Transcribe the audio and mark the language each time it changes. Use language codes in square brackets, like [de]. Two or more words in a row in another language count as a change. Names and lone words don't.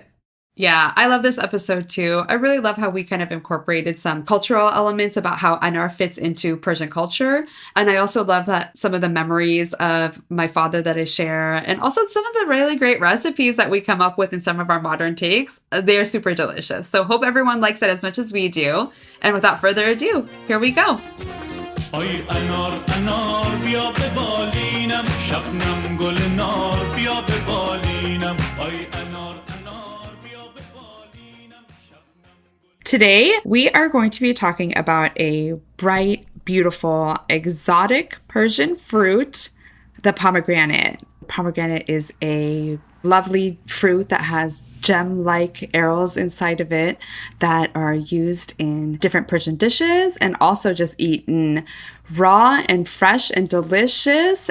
[en] Yeah, I love this episode too. I really love how we kind of incorporated some cultural elements about how Anar fits into Persian culture. And I also love that some of the memories of my father that I share, and also some of the really great recipes that we come up with in some of our modern takes. They're super delicious. So hope everyone likes it as much as we do. And without further ado, here we go. [fa] آی انار انار بیا ببالینم شبنم گل نار بیا ببالینم آی انار انار بیا ببالینم شبنم. [en] Today we are going to be talking about a bright, beautiful, exotic Persian fruit, the pomegranate. Pomegranate is a lovely fruit that has gem-like arrows inside of it that are used in different Persian dishes and also just eaten raw and fresh and delicious.